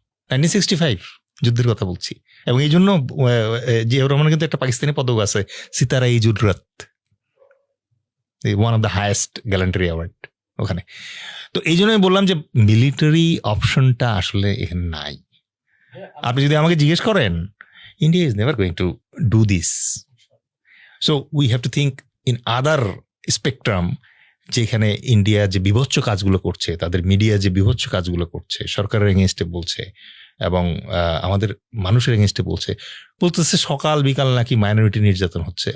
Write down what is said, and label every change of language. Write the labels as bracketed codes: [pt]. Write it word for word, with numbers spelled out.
[bn] Nineteen sixty five যুদ্ধের কথা বলছি। এবং এই জন্য জিয়াউর রহমান কিন্তু একটা পাকিস্তানি পদক আছে, সিতারা ই জুররাত, [en] one of the highest gallantry award [bn] ওখানে। তো এই জন্য আমি বললাম যে মিলিটারি অপশনটা আসলে এখানে নাই। আপনি যদি আমাকে জিজ্ঞেস করেন, [en] India is never going to do this. So we have to think in other spectrum, [bn] যেখানে ইন্ডিয়া যে বিভৎস কাজগুলো করছে, তাদের মিডিয়া যে বিভৎস কাজগুলো করছে, সরকারের এগেনস্টে বলছে এবং আমাদের মানুষের এগেনস্টে বলছে, বলতেছে সকাল বিকাল নাকি মাইনরিটি নির্যাতন হচ্ছে।